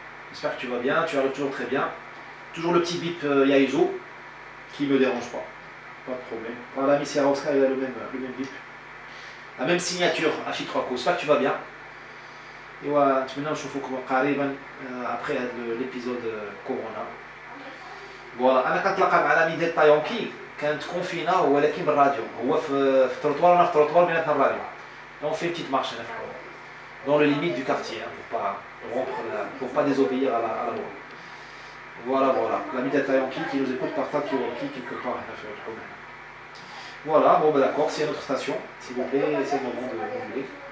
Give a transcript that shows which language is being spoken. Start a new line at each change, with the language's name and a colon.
French: J'espère que tu vas bien, tu arrives toujours très bien. Toujours le petit bip Yaizo qui ne me dérange pas. Pas de problème. Voilà, Miss Yarovska, il a le même bip. La même signature, Achitrako. J'espère que tu vas bien. Et voilà, maintenant je trouve qu'on arrive après l'épisode Corona. Voilà,
Arabic: أنا كنتلاقى مع الامي ديال طايونكي كانت كونفينا ولكن بالراديو هو في التروطوار انا في التروطوار بيناتنا الراديو.
French: On fait une petite marche dans le limite du quartier pour pas rompre pour pas désobéir à la loi. Voilà, l'ami de Tayanki qui nous écoute par Takiwaki quelque part. Voilà, bon ben d'accord, c'est notre station, s'il vous plaît, c'est le moment de moduler.